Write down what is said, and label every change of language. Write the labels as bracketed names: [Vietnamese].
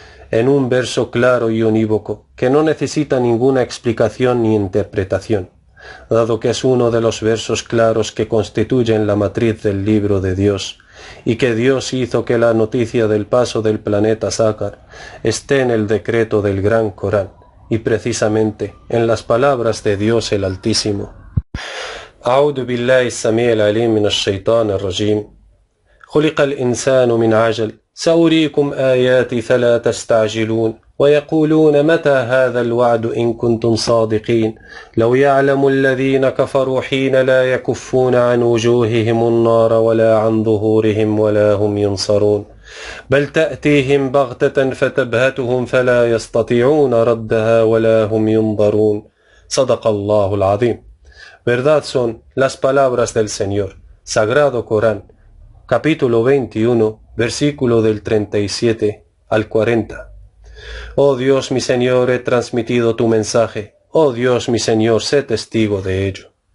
[Spanish] en un verso claro y unívoco que no necesita ninguna explicación ni interpretación, dado que es uno de los versos claros que constituyen la matriz del libro de Dios, y que Dios hizo que la noticia del paso del planeta Sácar esté en el decreto del Gran Corán, y precisamente en las palabras de Dios el Altísimo. [Arabic] أعوذ بالله السميع العليم من الشيطان الرجيم خلق الإنسان من عجل سأريكم آياتي فلا تستعجلون ويقولون متى هذا الوعد إن كنتم صادقين لو يعلم الذين كفروا حين لا يكفون عن وجوههم النار ولا عن ظهورهم ولا هم ينصرون بل تأتيهم بغتة فتبهتهم فلا يستطيعون ردها ولا هم ينظرون صدق الله العظيم. [Spanish] Verdad son las palabras del Señor. Sagrado Corán, capítulo 21, versículo del 37 al 40. Oh Dios mi Señor, he transmitido tu mensaje. Oh Dios mi Señor, sé testigo de ello.